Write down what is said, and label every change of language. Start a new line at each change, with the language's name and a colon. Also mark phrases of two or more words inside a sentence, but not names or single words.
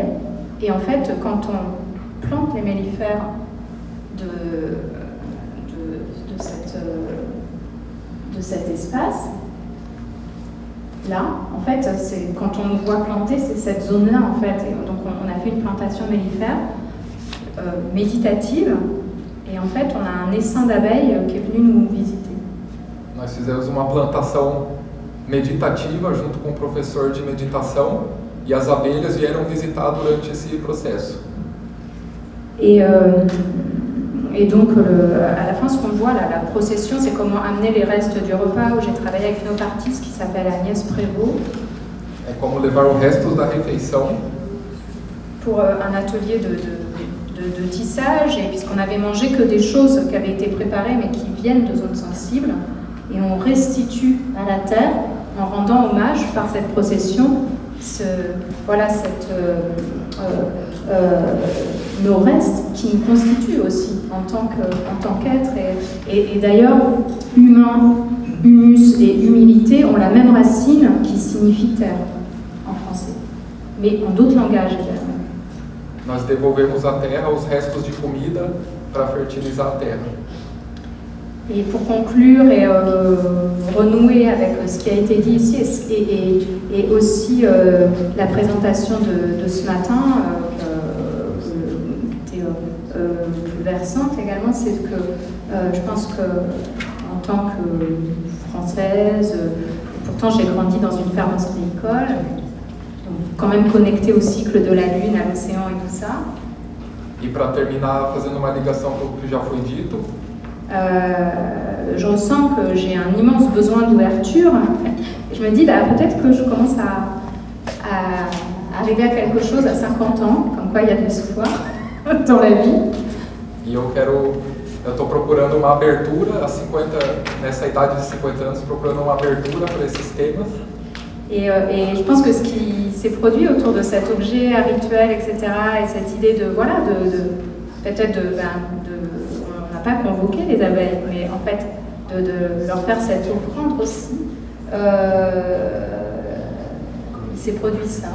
French: Et en fait, quand on plante les mellifères de cet espace, là, en fait, c'est quand on nous voit planter, c'est cette zone-là, en fait. Et donc, on a fait une plantation mellifère méditative, et en fait, on a un essaim d'abeilles qui est venu nous visiter.
Portuguese: Nós fizemos uma plantação meditativa junto com o professor de meditação, e as abelhas vieram visitar durante esse processo.
French: Et donc, à la fin, ce qu'on voit, la procession, c'est comment amener les restes du repas, où j'ai travaillé avec une autre artiste qui s'appelle Agnès Prévost.
Portuguese: É como levar o resto da refeição
French: Pour un atelier de tissage, et puisqu'on avait mangé que des choses qui avaient été préparées, mais qui viennent de zones sensibles, et on restitue à la terre, en rendant hommage par cette procession, nos restes qui nous constituent aussi en tant qu'être. Et d'ailleurs, humain, humus et humilité ont la même racine qui signifie terre en français, mais en d'autres langages également.
Portuguese: Nós devolvemos à terra os restos de comida para fertilizar a terra.
French: Et pour conclure et renouer avec ce qui a été dit ici, et aussi la présentation de ce matin, qui était plus versante également, c'est que je pense qu'en tant que Française, pourtant j'ai grandi dans une ferme ostréicole, donc quand même connectée au cycle de la Lune, à l'océan et tout ça.
Portuguese: E para terminar, fazendo uma ligação com o que já foi dito,
French: je ressens que j'ai un immense besoin d'ouverture. Je me dis, peut-être que je commence à arriver à quelque chose à 50 ans, comme quoi il y a de l'espoir dans la vie.
Portuguese: E eu estou procurando uma abertura, nessa idade de 50 anos, procurando uma abertura para esses temas.
French: Et je pense que ce qui s'est produit autour de cet objet rituel, etc., et cette idée peut-être on n'a pas convoqué les abeilles, mais en fait de leur faire cette offrande aussi, il s'est produit ça.